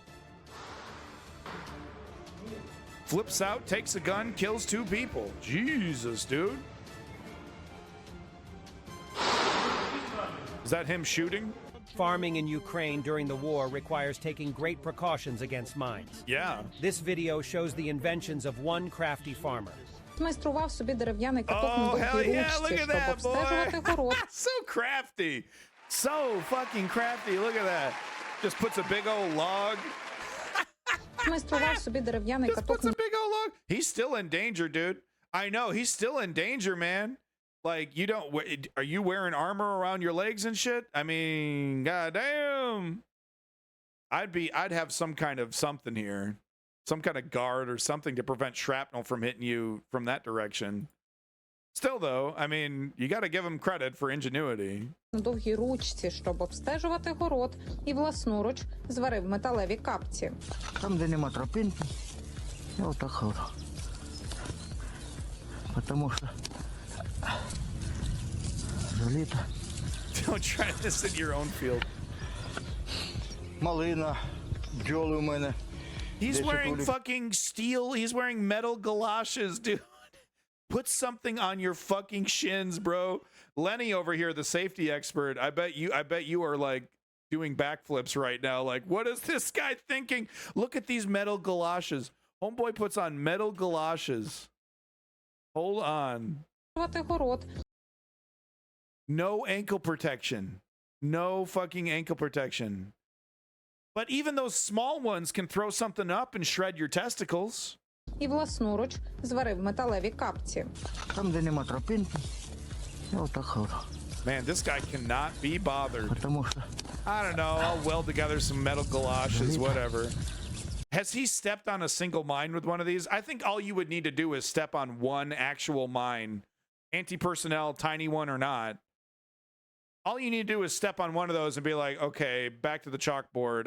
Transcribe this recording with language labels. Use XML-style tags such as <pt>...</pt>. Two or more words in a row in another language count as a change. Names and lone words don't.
<en>Flips out, takes a gun, kills 2 people. Jesus, dude. Is that him shooting? Farming in Ukraine during the war requires taking great precautions against mines. Yeah. This video shows the inventions of one crafty farmer.</en> <uk>Майстрував собі дерев'яний каток</uk> <en>Oh,</en> <uk>на</uk> <en>hell</en> <uk>довгій</uk> <en>yeah, look</en> <uk>ручці,</uk> <en>at</en> <uk>щоб</uk> <en>that,</en> <uk>обстежувати город.</uk> <en>boy. So crafty. So fucking crafty. Look at that. Just puts a big old log.</en> <uk>Майстрував собі дерев'яний</uk> <en>Just</en> <uk>каток</uk> <en>puts a big old log. He's still in danger, dude. I know. He's still in danger, man. Like, you don't... Are you wearing armor around your legs and shit? I mean, goddamn. I'd have some kind of something here. Some kind of guard or something to prevent shrapnel from hitting you from that direction. Still, though, I mean, you got to give him credit for ingenuity.</en> <uk>на довгій ручці, щоб обстежувати город, і власноруч зварив металеві капці. Там, де нема тропинки, я отак ходжу. Потому що заліто.</uk> <en>Don't try this in your own field.</en> <uk>Малина, бджоли у мене.</uk> <en>He's 10 wearing</en> <uk>улиц.</uk> <en>fucking steel. He's wearing metal galoshes, dude. Put something on your fucking shins, bro. Lenny over here, the safety expert. I bet you are like doing backflips right now. Like, what is this guy thinking? Look at these metal galoshes. Homeboy puts on metal galoshes. Hold on.</en> <uk>Город.</uk> <en>No ankle protection. No fucking ankle protection. But even those small ones can throw something up and shred your testicles.</en> <uk>І власноруч зварив металеві капці. Там, де нема тропинки, я отак ходжу.</uk> <en>Man, this guy cannot be bothered.</en> <uk>Тому що</uk> <en>I don't know. I'll weld together some metal galoshes, whatever. Has he stepped on a single mine with one of these? I think all you would need to do is step on one actual mine, anti-personnel, tiny one or not. All you need to do is step on one of those and be like, okay, back to the chalkboard.</en>